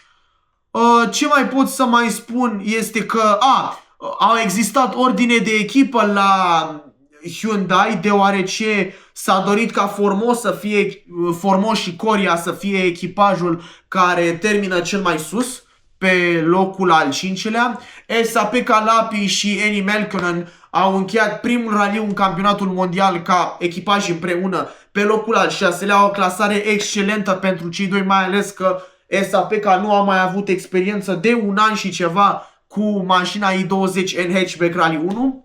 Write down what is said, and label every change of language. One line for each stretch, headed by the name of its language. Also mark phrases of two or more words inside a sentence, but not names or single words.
Romanian: Ce mai pot să mai spun este că au existat ordine de echipă la Hyundai, deoarece s-a dorit ca Formos și Coria să fie echipajul care termină cel mai sus, pe locul al 5-lea. Esa-Pekka Lappi și Eni Melkonen au încheiat primul raliu în campionatul mondial ca echipaj împreună pe locul al 6-lea, o clasare excelentă pentru cei doi, mai ales că Esa-Pekka nu a mai avut experiență de un an și ceva cu mașina i20 în hatchback Rally 1.